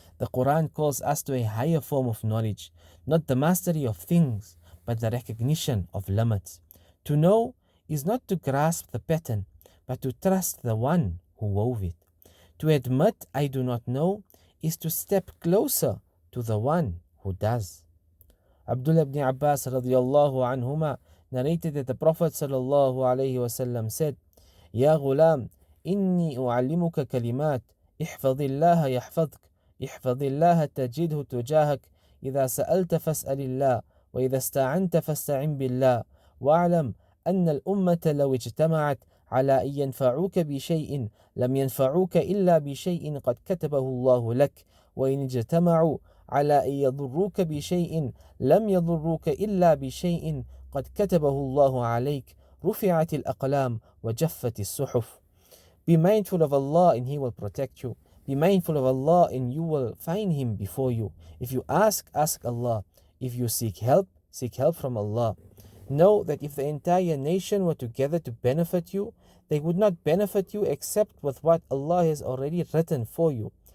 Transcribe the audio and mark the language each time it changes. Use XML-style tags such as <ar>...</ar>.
<en>The Quran calls us to a higher form of knowledge, not the mastery of things, but the recognition of limits. To know is not to grasp the pattern, but to trust the one who wove it. To admit I do not know is to step closer to the one who does. Abdullah ibn Abbas radiallahu anhuma narrated that the Prophet sallallahu alayhi wasallam said,</en> <ar>Ya ghulam, inni u'allimuka kalimat, ihfadillah yahfadk, ihfadillah tajidhu tujahak, إذا سألت فاسأل الله وإذا استعنت فاستعن بالله واعلم أن الأمة لو اجتمعت على أن ينفعوك بشيء لم ينفعوك إلا بشيء قد كتبه الله لك وإن اجتمعوا على أن يضروك بشيء لم يضروك إلا بشيء قد كتبه الله عليك رفعت الأقلام وجفت الصحف.</ar> <en>Be mindful of Allah and He will protect you. Be mindful of Allah and you will find Him before you. If you ask Allah. If you seek help, seek help from Allah. Know that if the entire nation were together to benefit you, they would not benefit you except with what Allah has already written for you.</en>